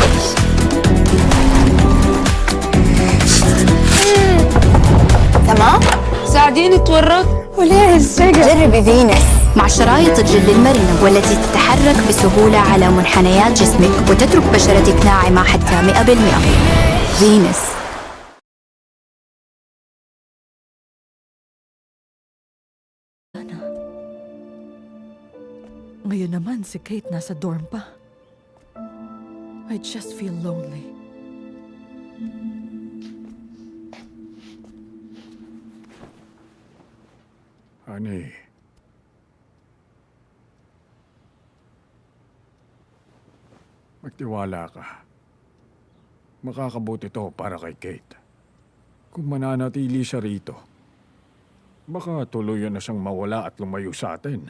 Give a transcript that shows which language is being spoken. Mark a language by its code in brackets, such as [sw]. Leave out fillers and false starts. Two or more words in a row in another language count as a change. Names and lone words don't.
[ar] تمام؟ ساعديني اتورط. وليه السجن؟ جربي فينوس مع شرايط الجل المرنة والتي تتحرك بسهولة على منحنيات جسمك وتترك بشرتك ناعمة حتى 100%. فينوس. [tl] Ngayon naman si Kate nasa dorm pa. [en] I just feel lonely. Honey. [tl] Magtiwala ka. Makakabuti to para kay Kate. Kung mananatili siya rito, baka tuluyan na siyang mawala at lumayo sa atin.